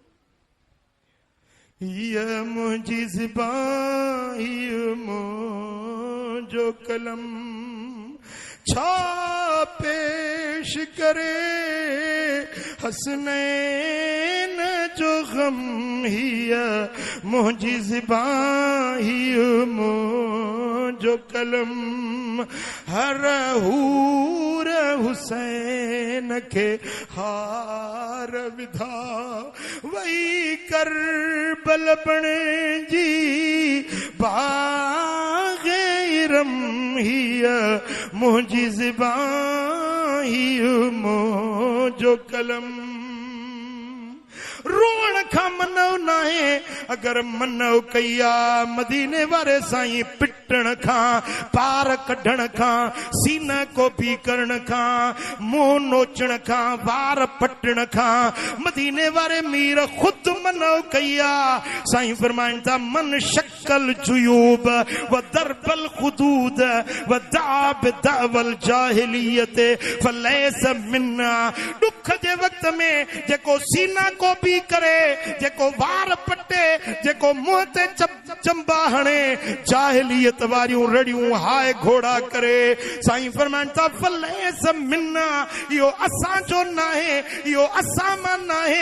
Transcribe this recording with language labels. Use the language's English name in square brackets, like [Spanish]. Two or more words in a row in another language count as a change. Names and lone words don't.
[Sindhi] ये मुझी ज़बान, ये मुझो कलम छा पेश करे हसनैन जो गम। हिया मुझी ज़बान, ये मुझो कलम हर हूर हुसैन के हार विधा। वही करबल बणे जी बाग़े इरम। हिया मुझी ज़बान, हिया मुझो कलम। रोअण खां मनो नाहे, अगर मनो कया मदीने वारे साईं पिटण खां, पार कढण खां, सीना कोपी करण खां, मुंह नोचण खां, वार पटण खां, मदीने वारे मीर खुद मनो कया। [Arabic] साईं फरमाइन था من شقّ الجيوب و ضرب الخدود و دعا بدعوى الجاهلية فليس منا. [Sindhi] दुख जे वक्त में जेको सीना कोपी करे, जेको वार पटे, जेको मुंह ते चंबा हणे, जाहिलियत वारियूं रड़ियूं हाय घोड़ा करे। साईं फरमाइनि था [Arabic] فليس منا, [Sindhi] इहो असां जो नाहे, इहो असां मां नाहे।